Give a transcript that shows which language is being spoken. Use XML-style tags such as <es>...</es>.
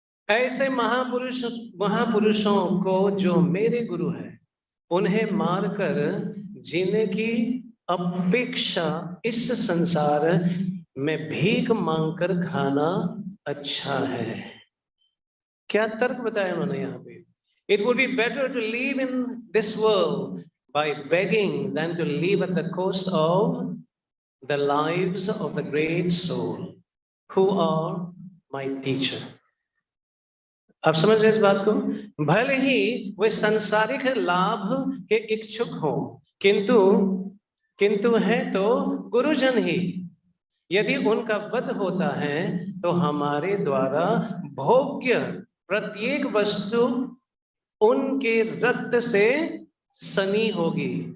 <hi>ऐसे महापुरुषों को जो मेरे गुरु हैं, उन्हें मारकर जीने की अपेक्षा इस संसार में भीख मांगकर खाना अच्छा है। क्या तर्क बताया उन्होंने यहाँ पे?</hi> <en>It would be better to live in this world by begging than to live at the cost of the lives of the great soul who are my teacher.</en> <hi>आप समझ रहे इस बात को? भले ही वे सांसारिक लाभ के इच्छुक हो, किंतु है तो गुरुजन ही। यदि उनका वध होता है तो हमारे द्वारा भोग्य प्रत्येक वस्तु उनके रक्त से सनी होगी।</hi>